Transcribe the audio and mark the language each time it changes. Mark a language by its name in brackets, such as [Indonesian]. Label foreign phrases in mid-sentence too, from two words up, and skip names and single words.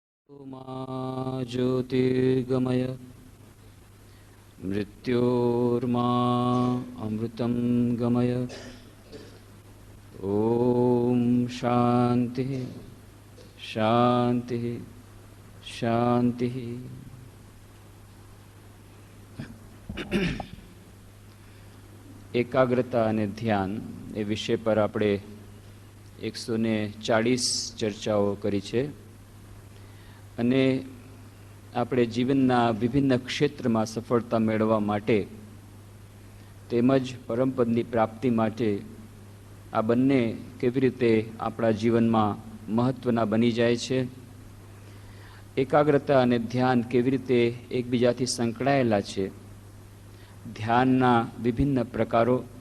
[Sanskrit] मा ज्योतिर्गमय मृत्योर्मा अमृतं गमय। ओम शांति शांति शांति। [Gujarati] એકાગ્રતા અને ધ્યાન એ વિષય પર આપણે 140 ચર્ચાઓ કરી છે અને આપણે જીવનના વિભિન્ન ક્ષેત્રમાં સફળતા મેળવવા માટે તેમજ પરમપદની પ્રાપ્તિ માટે આ બંને કેવી રીતે આપણા જીવનમાં મહત્ત્વના બની જાય છે, એકાગ્રતા અને ધ્યાન કેવી રીતે એકબીજાથી સંકળાયેલા છે, ધ્યાનના વિભિન્ન પ્રકારો,